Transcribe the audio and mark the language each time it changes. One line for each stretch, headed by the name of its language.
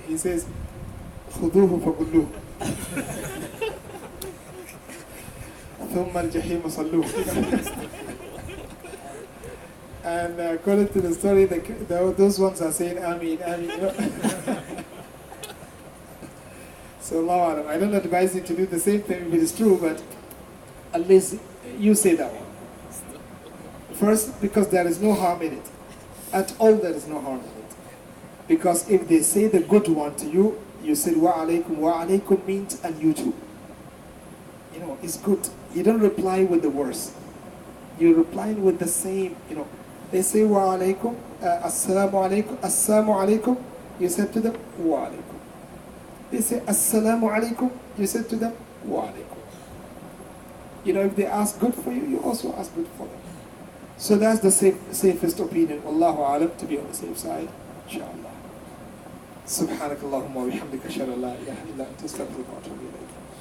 English: He says,
Arabic: خُذُوهُ فَقُلُّوهُ ثُمَّ الْجَحِيمَ صَلُّوهُ.
English: And according to the story, those ones are saying, Ameen, Ameen. You know? So Allah, I don't advise you to do the same thing if it is true, but at least you say that one. First, because there is no harm in it. At all, there is no harm in it. Because if they say the good one to you, you said wa alaikum means and you too. You know, it's good. You don't reply with the worst. You reply with the same, you know. They say wa alaikum, assalamu alaikum, you said to them wa alaikum. They say assalamu alaikum, you said to them wa alaikum. You know, if they ask good for you, you also ask good for them. So that's the safest opinion. Wallahu alam, to be on the safe side, inshallah.
Arabic: سبحانك اللهم وبحمدك اشهد ان لا اله الا انت استغفرك واتوب اليك